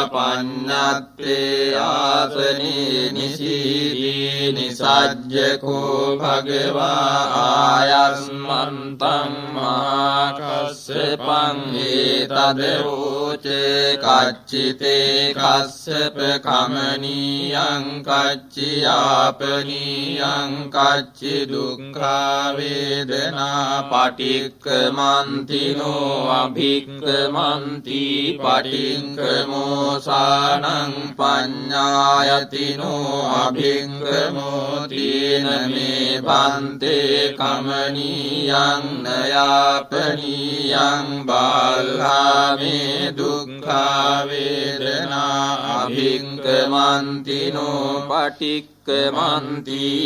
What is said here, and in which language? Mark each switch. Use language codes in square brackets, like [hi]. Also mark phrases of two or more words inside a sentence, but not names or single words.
[pi] පඤ්ඤත්තේ ආසනේ නිසීදී නිසජ්ජකෝ භගවා ආයස්මන්තං මහා කස්සපං ඒතදෝචේ කච්චිතේ කස්සප කමනීයං කච්චියාපනීයං කච්චි දුක්ඛා වේදනා පටික්කමන්තිනෝ අභික්කමන්ති පටික්කමෝසානං පඤ්ඤායතිනෝ අභික්කමෝතින මේ පන්තේ කමනීයං නයාපනීයං බාල්හාමේ දුක්ඛා වේදනා අභික්කමන්තිනෝ පටික්කමන්ති